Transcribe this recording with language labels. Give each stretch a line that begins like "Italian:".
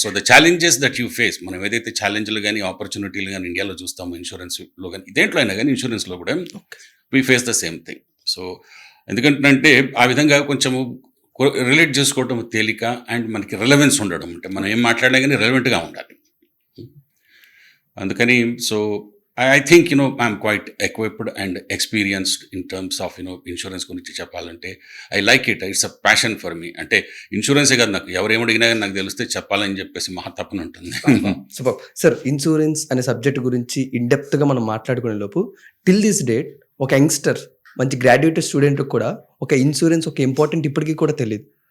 English: so the challenges that you face,
Telugu: మనం ఏదైతే ఛాలెంజ్లు కానీ ఆపర్చునిటీలు కానీ ఇండియాలో చూస్తాము, ఇన్సూరెన్స్లో కానీ దేంట్లో అయినా కానీ ఇన్సూరెన్స్లో కూడా
English: We face the same thing.
Telugu: So ఎందుకంటే ఆ విధంగా కొంచెము రిలేట్ చేసుకోవడం తేలిక అండ్ మనకి రిలవెన్స్ ఉండడం, అంటే మనం ఏం మాట్లాడినా కానీ రిలవెంట్గా ఉండాలి. అందుకని so
English: I think, I'm quite equipped and experienced in terms of,
Telugu: insurance గురించి చెప్పాలంటే.
English: I like it. It's a passion for me.
Telugu: అంటే ఇన్సూరెన్సే కాదు, నాకు ఎవరేమడిగినా కానీ నాకు తెలిస్తే చెప్పాలని చెప్పేసి మహా తప్పన ఉంటుంది. Super sir. ఇన్సూరెన్స్ అనే సబ్జెక్ట్ గురించి ఇన్డెప్త్గా మనం మాట్లాడుకునే లోపు టిల్ దిస్ డేట్ ఒక యంగ్స్టర్, మంచి గ్రాడ్యుయేట్ స్టూడెంట్కి కూడా ఒక ఇన్సూరెన్స్ ఒక ఇంపార్టెంట్ ఇప్పటికీ కూడా తెలియదు.